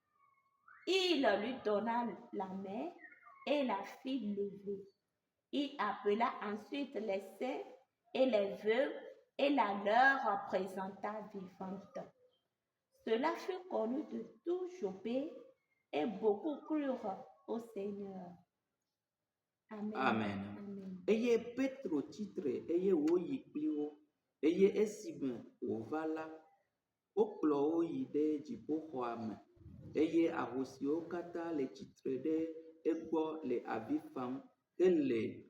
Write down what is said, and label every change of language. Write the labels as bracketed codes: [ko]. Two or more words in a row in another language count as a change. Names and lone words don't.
[fr] Il lui donna la main et la fit lever. Il appela ensuite les saints et les veuves et la leur présenta vivante. Cela fut connu de tout Jopé et beaucoup crurent au Seigneur. Amen. Amen. [ee] Eye Petro titre eye wo yi pliwo eye esime wo va la wokplɔ wo yi ɖe dziƒoxɔa me eye ahosiwo katã le tsitre ɖe egbɔ le avi fam hele